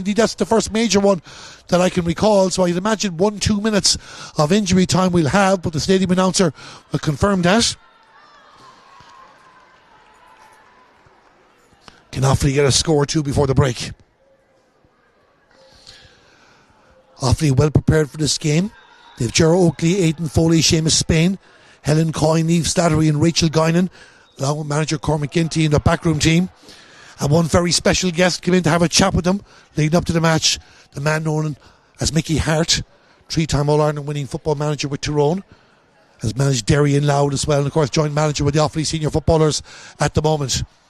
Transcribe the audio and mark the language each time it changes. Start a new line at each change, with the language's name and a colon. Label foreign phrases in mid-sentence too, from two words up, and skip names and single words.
English: Indeed, that's the first major one that I can recall. So I'd imagine 1-2 minutes of injury time we'll have, but the stadium announcer will confirm that. Can Offaly get a score or 2 before the break? Offaly well prepared for this game. They've Gerard Oakley, Aidan Foley, Seamus Spain, Helen Coyne, Niamh Slattery and Rachel Guinan, along with manager Cormac Ginty and the backroom team. And one very special guest came in to have a chat with them leading up to the match, the man known as Mickey Hart, 3-time All-Ireland winning football manager with Tyrone, has managed Derry and Louth as well, and of course joint manager with the Offaly senior footballers at the moment.